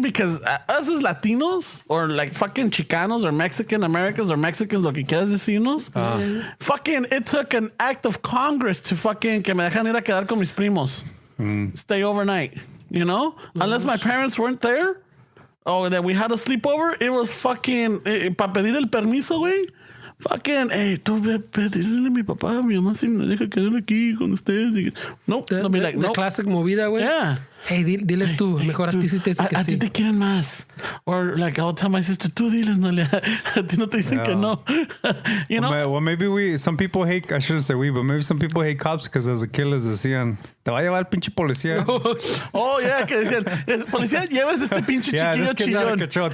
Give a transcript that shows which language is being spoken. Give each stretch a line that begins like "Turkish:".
English: Because us as Latinos or like fucking Chicanos or Mexican Americans or Mexicans,
Spanish: lo que quieras decirnos,
English: fucking it took an act of Congress to fucking
Spanish: que me dejan ir a quedar con mis primos,
English: stay overnight. You know, unless my parents weren't there. Oh, that we had a sleepover. It was fucking
Spanish: para pedir el permiso, güey.
English: Fucking, hey,
Spanish: tú pedirle a mi papá, a mi mamá, si me deja quedar aquí con ustedes.
English: Nope. They'll be like, nope. Classic movida, güey. Yeah.
Spanish: Hey, diles tú. Mejor a ti sí te dicen que sí. A ti te quieren más.
English: Or like, I'll tell my sister,
Spanish: tú diles, no le. A ti no te dicen que no.
English: You know? Well, maybe some people hate, I shouldn't say but maybe some people hate cops because as a kid
Spanish: les decían, te va a llevar el pinche policía.
English: Oh, yeah,
Spanish: que decían, policía, lleves este pinche chiquillo chillón.